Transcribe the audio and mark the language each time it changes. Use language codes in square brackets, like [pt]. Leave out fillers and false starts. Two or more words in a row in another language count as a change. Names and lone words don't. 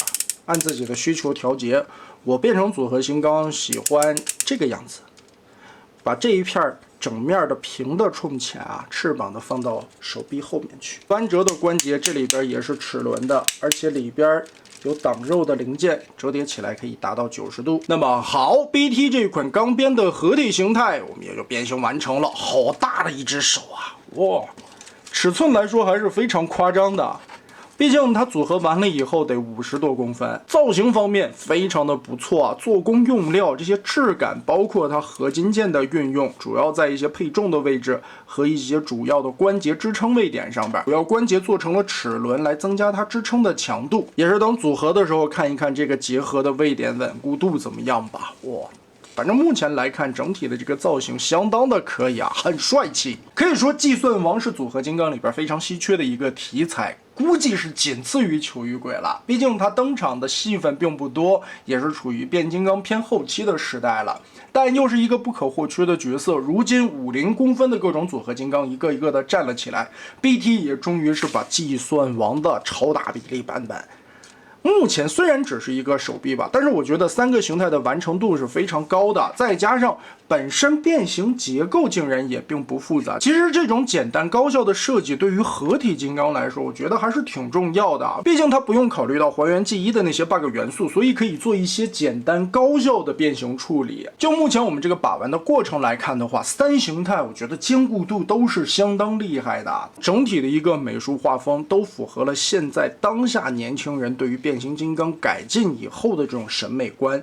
[zh] 按自己的需求調節，我變成組合型鋼喜歡這個樣子，把這一片整面的平的衝前啊，翅膀的放到手臂後面去。翻折的關節這裡邊也是齒輪的，而且裡邊有擋肉的零件，折疊起來可以達到90度。那麼好 ，BT 這款鋼邊的合體形態，我們也就變形完成了。好大的一只手啊！哇，尺寸来說還是非常誇張的。畢竟它組合完了以後得50多公分，造型方面非常的不錯啊，做工用料這些質感，包括它合金件的運用，主要在一些配重的位置和一些主要的關節支撐位點上邊，主要關節做成了齒輪來增加它支撐的強度，也是等組合的時候看一看這個結合的位點穩固度怎麼樣吧。哇！反正目前來看，整体的这個造型相當的可以啊，很帥氣。可以說，計算王是組合金剛裡邊非常稀缺的一個題材，估計是僅次於球與鬼了。畢竟它登場的戲份並不多，也是處於變金剛偏後期的時代了。但又是一個不可或缺的角色。如今50公分的各種組合金剛一個一個的站了起來 ，BT 也終於是把計算王的超大比例版本。目前虽然只是一個手臂吧，但是我觉得3個形態的完成度是非常高的，再加上本身变形結構竟然也并不複雜。其實這種簡單高效的設計對於合體金剛來說，我覺得還是挺重要的啊。畢竟它不用考慮到還原G1的那些 bug 元素，所以可以做一些簡單高效的變形處理。就目前我們這個把玩的過程來看的話，3形態我覺得兼顧度都是相當厲害的，整體的一個美術畫風都符合了現在當下年輕人對於變形金剛改進以後的這種審美觀。